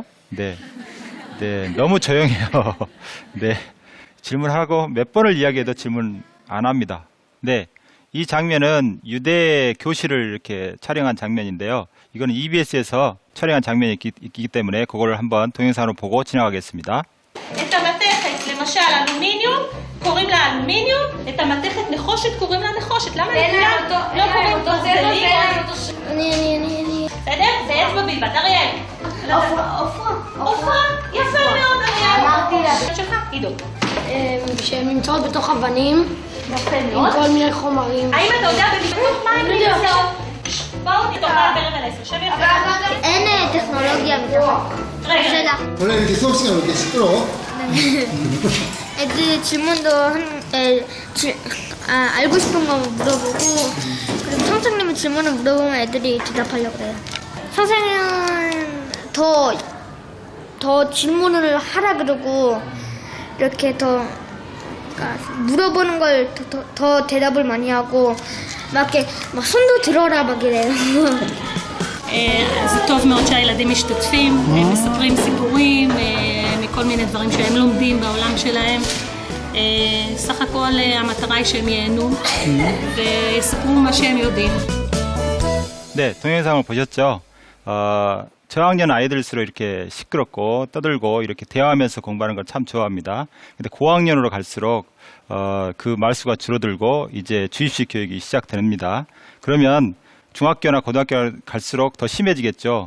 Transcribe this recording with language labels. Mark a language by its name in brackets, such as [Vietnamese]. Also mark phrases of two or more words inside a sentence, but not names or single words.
[Korean] 네, 너무 조용해요. 네, 질문하고 몇 번을 이야기해도 질문 안 합니다. 네, 이 장면은 유대 교실을 이렇게 촬영한 장면인데요. 이거는 EBS에서 촬영한 장면이 있기 때문에 그거를 한번 동영상으로 보고 지나가겠습니다. [Hebrew] את המתכת, למשל אלומיניום, קוראים לה אלומיניום, את המתכת נחושת קוראים לה נחושת. למה לכולם לא קוראים ברזלים? אני. בסדר? זה אצבע בלבד. אריאל. עופרה. יפה מאוד, אריאל. אמרתי לה. שלך, עידו. שהן נמצאות בתוך אבנים, יפה עם מאוד. כל מיני חומרים. האם אתה יודע בתוך מים נמצאות? בואו נתוך לדבר על 10. שב יפה. אין טכנולוגיה בתוך. רגע. [Korean] 원래 이렇게 수업 시간 왜 이렇게 시끄러워? 애들 질문도 알고 싶은 거 물어보고, 그리고 선생님이 질문을 물어보면 애들이 대답하려고 해요. 선생님은 더 질문을 하라 그러고, 이렇게 그러니까 물어보는 걸 더 대답을 많이 하고, 막 이렇게 막 손도 들어라 막 이래요. [Hebrew] זה טוב מאוד שהילדים משתתפים, הם מספרים סיפורים מכל מיני דברים שהם לומדים בעולם שלהם. סך הכל המטרה היא שהם ייהנו ויספרו מה שהם יודעים. [Korean] 네, 동영상을 보셨죠? 저학년 아이들일수록 이렇게 시끄럽고 떠들고 이렇게 대화하면서 공부하는 걸 참 좋아합니다. 근데 고학년으로 갈수록 그 말수가 줄어들고 이제 주입식 교육이 시작됩니다. 그러면 중학교나 고등학교 갈수록 더 심해지겠죠.